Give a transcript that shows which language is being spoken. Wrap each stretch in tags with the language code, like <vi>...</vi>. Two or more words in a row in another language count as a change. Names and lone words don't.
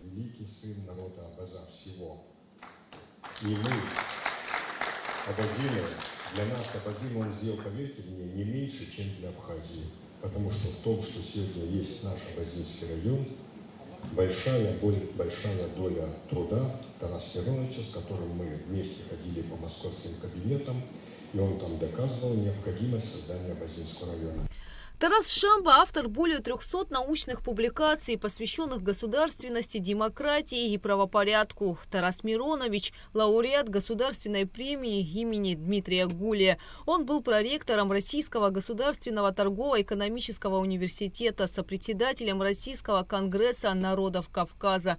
<ru>Великий сын народа Абаза всего. И мы, абазины, для нас абазин он сделал, поверьте мне, не меньше, чем для Абхазии. Потому что в том, что сегодня есть наш абазинский район, большая доля труда Тараса Мироновича, с которым мы вместе ходили по московским кабинетам, и он там доказывал необходимость создания абазинского района. Тарас Шамба – автор более 300 научных публикаций, посвященных государственности, демократии и правопорядку. Тарас Миронович – лауреат Государственной премии имени Дмитрия Гулия. Он был проректором Российского государственного торгово-экономического университета, сопредседателем Российского конгресса народов Кавказа.</ru>